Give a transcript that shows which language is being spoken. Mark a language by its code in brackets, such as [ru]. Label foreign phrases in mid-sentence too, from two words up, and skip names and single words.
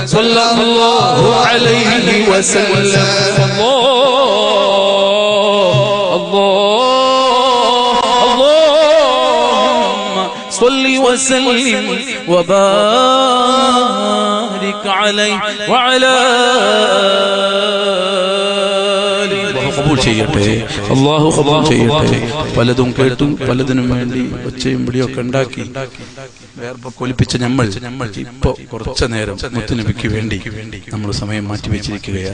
[ar] صلى الله عليه وسلم. صل وسلم وبارك عليه وعلى [ml] ഖബൂൽ ചെയ്യട്ടെ. അല്ലാഹു ഖബൂൽ ചെയ്യട്ടെ. പലതും കേട്ടും പലതിനും വേണ്ടി ഒച്ചയും പിടിയൊക്കെ ഉണ്ടാക്കി കൊലിപ്പിച്ച നമ്മൾ ഇപ്പൊ കുറച്ചു നേരം മുത്തുനബിക്ക് വേണ്ടി നമ്മൾ സമയം മാറ്റിവെച്ചിരിക്കുകയാണ്.